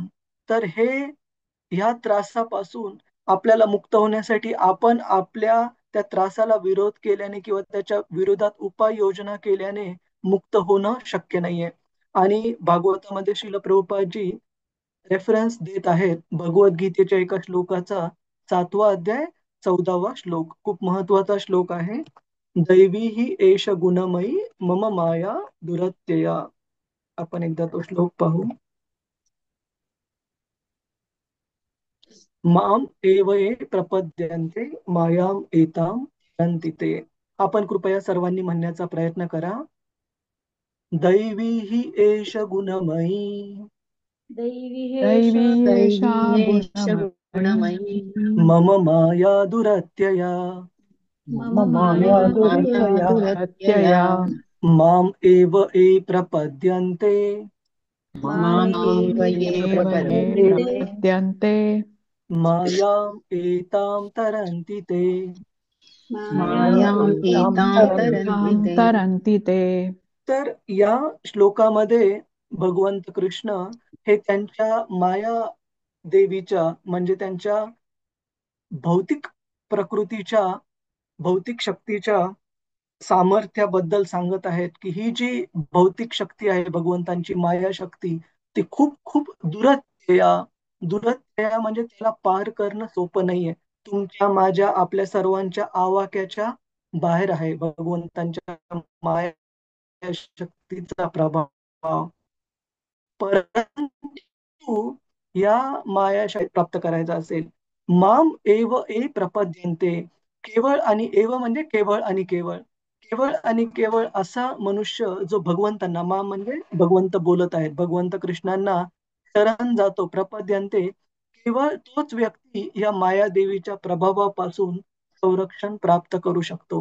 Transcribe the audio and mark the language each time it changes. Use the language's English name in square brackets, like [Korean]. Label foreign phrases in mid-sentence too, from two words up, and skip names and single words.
[Marathi] तर ह्या त्रासापासून आपल्याला मुक्त होण्यासाठी आपण आपल्या त्या त्रासाला विरोध केल्याने किंवा त्याच्या विरोधात उपाययोजना केल्याने मुक्त होणं शक्य नाहीये. आणि भागवतामध्ये श्रील प्रभुपादजी रेफरन्स देत आहेत भगवद्गीतेच्या एका श्लोकाचा, 7वा अध्याय 14वा श्लोक. खूप महत्वाचा श्लोक आहे. [Sanskrit] दैवी ही एष गुणमयी मम माया दुरत्यया. [Marathi] आपण एकदा तो श्लोक पाहू. [Sanskrit] माम एव ये प्रपद्यन्ते मायाम एताम हरन्ति ते. [Marathi] आपण कृपया सर्वांनी म्हणण्याचा प्रयत्न करा. [Sanskrit] दैवी ही एष गुणमयी दैवी दैवी एषा दैवीयेष गुणमयी गुणमयी मम माया दुरत्यया. मम मम माया माया दुरत्यया दुरत्यया माम एव ये प्रपद्यन्ते माम एव ये एव ये प्रपद्यन्ते प्रपद्यन्ते मायाम एताम तरन्ति ते. मायाम् एतां तरन्ति तां ते. तरन्ति ते. [Marathi] तर या श्लोकामध्ये भगवंत कृष्ण हे त्यांच्या माया देवीच्या म्हणजे त्यांच्या भौतिक प्रकृतीच्या भौतिक शक्तीच्या सामर्थ्याबद्दल सांगत आहेत की ही जी भौतिक शक्ती आहे भगवंतांची माया शक्ती ती खूप खूप दुरत्यया म्हणजे त्याला पार करणं सोपं नाहीये. तुमच्या माझ्या आपल्या सर्वांच्या आवाक्याच्या बाहेर आहे भगवंतांच्या माया शक्तीचा प्रभाव. परंतु या मायाशक्ती प्राप्त करायचा असेल, [Sanskrit] माम एव ए प्रपद्यन्ते, [Marathi] केवळ आणि एव म्हणजे केवळ आणि केवळ, केवळ आणि केवळ असा मनुष्य जो भगवंतांना, माम म्हणजे भगवंत बोलत आहेत, भगवंत कृष्णांना शरण जातो, प्रपद्यन्ते, केवळ तोच व्यक्ती या माया देवीच्या प्रभावापासून संरक्षण प्राप्त करू शकतो.